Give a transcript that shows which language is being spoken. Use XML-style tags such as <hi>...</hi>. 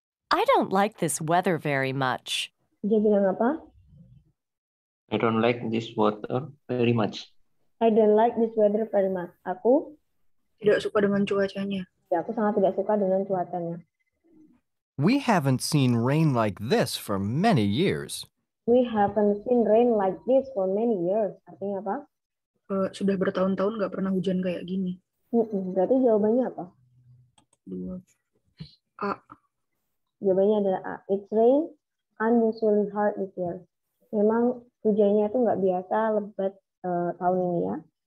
<en>I don't like this weather very much.</en> <id>Dia bilang apa?</id> <en>I don't like this water very much. I don't like this weather very much.</en> <id>Aku tidak suka dengan cuacanya. Ya, aku sangat tidak suka dengan cuacanya.</id> <en>We haven't seen rain like this for many years. We haven't seen rain like this for many years.</en> <id>Artinya apa? Sudah bertahun-tahun nggak pernah hujan kayak gini. Berarti jawabannya apa? 2. A. Jawabannya adalah A.</id> <en>It's rain unusually hard this year.</en> <id>Memang hujannya itu nggak biasa lebat tahun ini ya.</id>